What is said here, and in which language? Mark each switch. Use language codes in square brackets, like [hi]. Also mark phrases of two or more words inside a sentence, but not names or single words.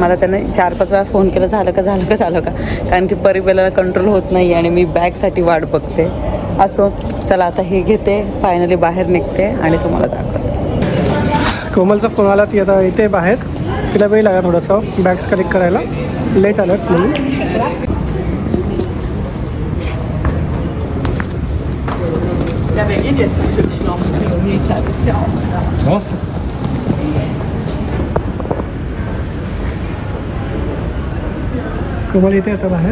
[mr] मला त्यांनी 4-5 वेळा फोन केला झालं का कारण की परिबेलाला कंट्रोल होत नाही आणि मी बॅगसाठी वाट बघते. असो चला आता हे घेते, फायनली बाहेर निघते आणि तुम्हाला दाखवते. कोमलचा फोन आला, ती आता येते बाहेर. तिला वेळ लागला थोडंसं [en] bags collect [mr] करायला, लेट आलं म्हणून. [de] Ja, wir gehen jetzt natürlich noch ein Kilometer, das ist ja auch klar. [mr] कोमल येते आता बाहेर.